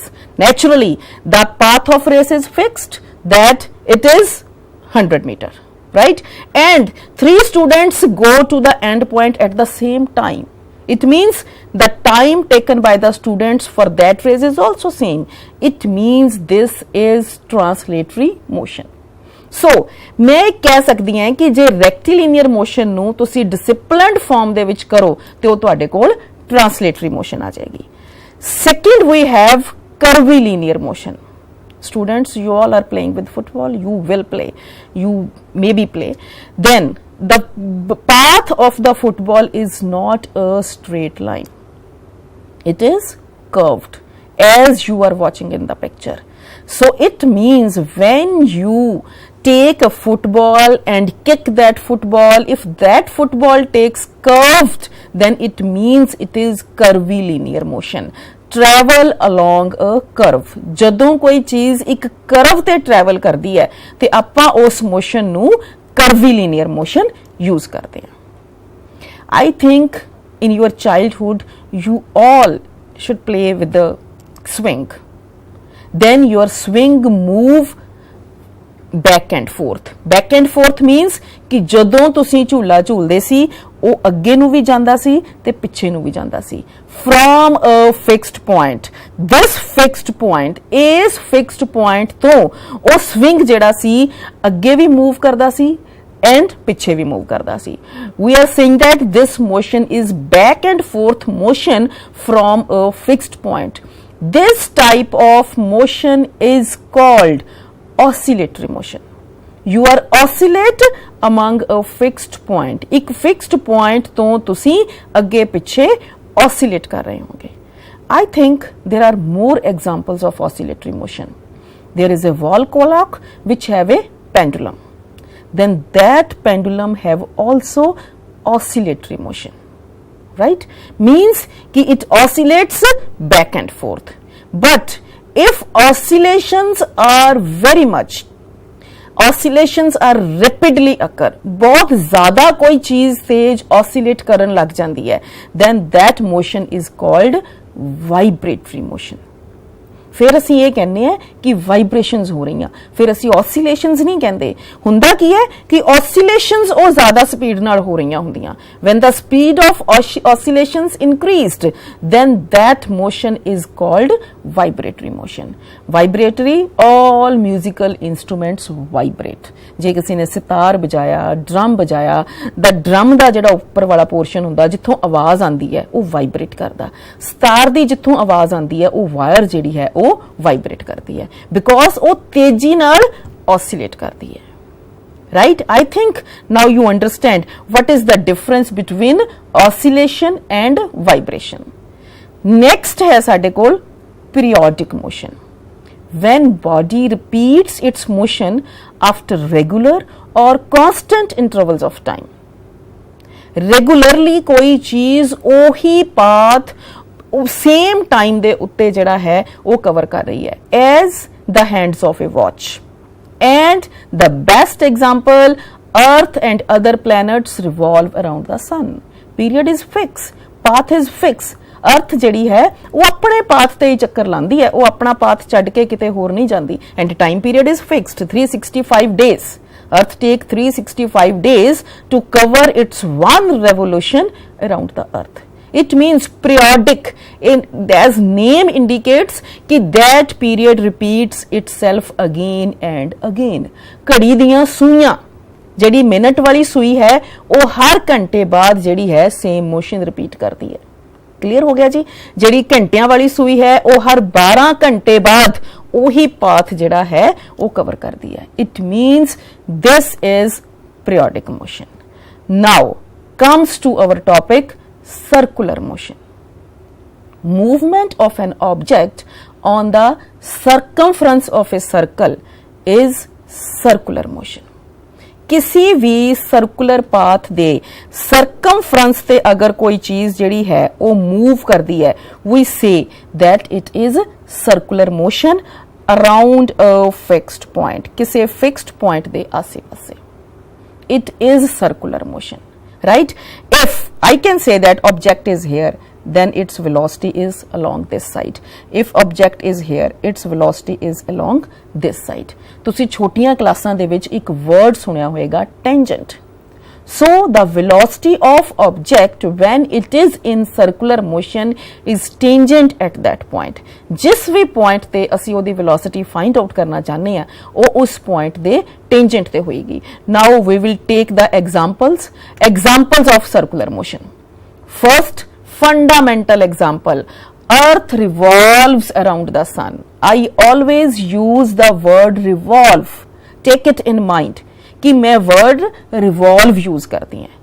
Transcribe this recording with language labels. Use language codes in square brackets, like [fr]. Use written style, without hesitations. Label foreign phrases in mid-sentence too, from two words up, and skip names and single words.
[en] Naturally, the path of race is fixed, that it is 100 meter, right? And 3 students go to the end point at the same time. It means the time taken by the students for that race is also same. It means this is translatory motion. [pa] So ਮੈਂ ਕਹਿ ਸਕਦੀ ਹਾਂ ਕਿ ਜੇ [en] rectilinear motion [pa] ਨੂੰ ਤੁਸੀਂ [en] disciplined form [pa] ਦੇ ਵਿੱਚ ਕਰੋ ਤੇ ਉਹ ਤੁਹਾਡੇ ਕੋਲ [en] translatory motion [pa] ਆ ਜਾਏਗੀ. [en] Second, we have curvilinear motion. Students, you all are playing with football, you will play, you maybe play. Then the path of the football is not a straight line. It is curved, as you are watching in the picture. So it means when you take a football and kick that football, if that football takes curved, then it means it is curvilinear motion. Travel along a curve. [pa] ਜਦੋਂ ਕੋਈ ਚੀਜ਼ ਇੱਕ curve ਤੇ travel ਕਰਦੀ ਹੈ ਤੇ ਆਪਾਂ ਉਸ motion ਨੂੰ [en] curvilinear motion [pa] use ਕਰਦੇ ਹਾਂ. [en] I think in your childhood you all should play with the swing. Then your swing move back and forth. Back and forth means [pa] ਕਿ ਜਦੋਂ ਤੁਸੀਂ ਝੂਲਾ ਝੂਲਦੇ ਸੀ ਉਹ ਅੱਗੇ ਨੂੰ ਵੀ ਜਾਂਦਾ ਸੀ ਤੇ ਪਿੱਛੇ ਨੂੰ ਵੀ ਜਾਂਦਾ ਸੀ. [en] From a fixed point. This fixed point, [pa] ਇਸ [en] fixed point [pa] ਤੋਂ ਉਹ swing ਜਿਹੜਾ ਸੀ ਅੱਗੇ ਵੀ move ਕਰਦਾ ਸੀ and ਪਿੱਛੇ ਵੀ move ਕਰਦਾ ਸੀ. [en] We are saying that this motion is back and forth motion from a fixed point. This type of motion is called oscillatory motion. You are oscillate among a fixed point. [pa] ਇੱਕ [en] fixed point [pa] ਤੋਂ ਤੁਸੀਂ ਅੱਗੇ ਪਿੱਛੇ oscillate ਕਰ ਰਹੇ ਹੋਗੇ. [en] I think there are more examples of oscillatory motion. There is a wall clock which have a pendulum, then that pendulum have also oscillatory motion, right? Means कि it oscillates back and forth. But if oscillations are very much, oscillations are rapidly occur, [hi] बहुत ज़्यादा कोई चीज़ तेज oscillate करन लग जाती है, [en] then that motion is called vibratory motion. [pa] ਫਿਰ ਅਸੀ ਯੇ ਕਹਿਨੇ ਹੈਂ ਕਿ ਵਾਈਬ੍ਰੇਸ਼ਨਜ਼ ਹੋ ਰਹੀ ਹੈਂ, ਫਿਰ ਅਸੀ ਔਸੀਲੇਸ਼ਨਜ਼ ਨਹੀਂ ਕਹਿੰਦੇ. ਹੁੰਦਾ ਕੀ ਹੈ ਕਿ ਔਸੀਲੇਸ਼ਨਜ਼ ਓ ਜ਼ਿਆਦਾ ਸਪੀਡ ਨਾਲ ਹੋ ਰਹੀ ਹੁੰਦੀਆਂ. [en] When the speed of oscillations increased, then that motion is called vibratory motion. Vibratory, all musical instruments vibrate. [pa] ਜੇ ਕਿਸੀ ਨੇ ਸਿਤਾਰ ਬਜਾਇਆ, ਡਰੱਮ ਬਜਾਇਆ, [en] the drum [pa] ਕਾ ਜਿਹੜਾ ਉਪਰ ਵਾਲਾ ਪੋਰਸ਼ਨ ਹੁੰਦਾ ਜਿੱਥੋਂ ਆਵਾਜ਼ ਆਂਦੀ ਹੈ ਉਹ ਵਾਈਬ੍ਰੇਟ ਕਰਦਾ. ਸਿਤਾਰ ਦੀ ਜਿੱਥੋਂ ਆਵਾਜ਼ ਆਂਦੀ ਹੈ ਉਹ ਵਾਇਰ ਜਿਹੜੀ ਹੈ ਉਹ ਵਾਈਬ੍ਰੇਟ ਕਰਦੀ ਹੈ, ਬਿਕੌਜ਼ ਉਹ ਤੇਜ਼ੀ ਨਾਲ ਔਸੀਲੇਟ ਕਰਦੀ ਹੈ. [en] Right? I think now you understand what is the difference between oscillation and vibration. [pa] ਨੈਕਸਟ ਹੈ ਸਾਡੇ ਕੋਲ [en] periodic motion. When body repeats its motion after regular or constant intervals of time. [pa] Regularly ਕੋਈ ਚੀਜ਼ ਓਹੀ ਪਾਥ [en] same time [pa] ਦੇ ਉੱਤੇ ਜੜਾ ਹੈ ਉਹ ਕਵਰ ਕਰ ਰਹੀ ਹੈ, [en] as the hands of a watch. And the best example, Earth and other planets revolve around the sun. Period is fixed, path is fixed. [pa] ਅਰਥ ਜਿਹੜੀ ਹੈ ਉਹ ਅਪਣੇ ਪਾਥ ਤੇ ਹੀ ਚੱਕਰ ਲਾਂਦੀ ਹੈ, ਉਹ ਅਪਣਾ ਪਾਥ ਛੱਡ ਕੇ ਕਿਤੇ ਹੋਰ ਨਹੀਂ ਜਾਂਦੀ. [en] And time period is fixed 365 days. Earth take 365 days to cover its one revolution around the earth. It means periodic, as name indicates कि that period repeats itself again and again. [pa] ਘੜੀ ਦੀਆਂ ਸੂਈਆਂ ਜਿਹੜੀ ਮਿੰਟ ਵਾਲੀ ਸੂਈ ਹੈ ਉਹ ਹਰ ਘੰਟੇ ਬਾਅਦ ਜਿਹੜੀ ਹੈ [en] same motion repeat [pa] ਕਰਦੀ ਹੈ. ਕਲੀਅਰ ਹੋ ਗਿਆ ਜੀ? ਜਿਹੜੀ ਘੰਟਿਆਂ ਵਾਲੀ ਸੂਈ ਹੈ ਉਹ ਹਰ 12 ਘੰਟੇ ਬਾਅਦ ਵਹੀ ਪਾਥ ਜਿਹੜਾ ਹੈ ਉਹ ਕਵਰ ਕਰਦੀ ਹੈ. [en] It means this is periodic motion. Now comes to our topic circular motion. Movement of an object on the circumference of a circle is circular motion. [pa] ਕਿਸੀ ਭੀ [en] circular path [pa] ਦੇ ਸਰਕਮਫ਼ਰੈਂਸ ਤੇ ਅਗਰ ਕੋਈ ਚੀਜ਼ ਜਿਹੜੀ ਹੈ ਉਹ ਮੂਵ ਕਰਦੀ ਹੈ, [en] we say that it is circular motion around a fixed point. [pa] ਕਿਸੀ [en] fixed point [pa] ਦੇ ਆਸੇ ਪਾਸੇ [en] it is circular motion. Right? If I can say that object is here, then its velocity is along this side. If object is here, its velocity is along this side. [pa] ਤੁਸੀਂ ਛੋਟੀਆਂ ਕਲਾਸਾਂ ਦੇ ਵਿੱਚ ਇੱਕ word ਸੁਣਿਆ ਹੋਵੇਗਾ tangent. [en] So the velocity of object when it is in circular motion is tangent at that point. [pa] ਜਿਸ ਭੀ point ਤੇ ਅਸੀਂ ਉਹਦੀ velocity [en] find out [pa] ਕਰਨਾ ਚਾਹੁੰਦੇ ਹਾਂ ਉਹ ਉਸ point ਦੇ tangent ਤੇ ਹੋਏਗੀ. [en] Now we will take the examples of circular motion. First, fundamental example, earth revolves around the sun. I always use the word revolve. Take it in mind [hi] कि मैं [en] word revolve use [hi] करती हैं.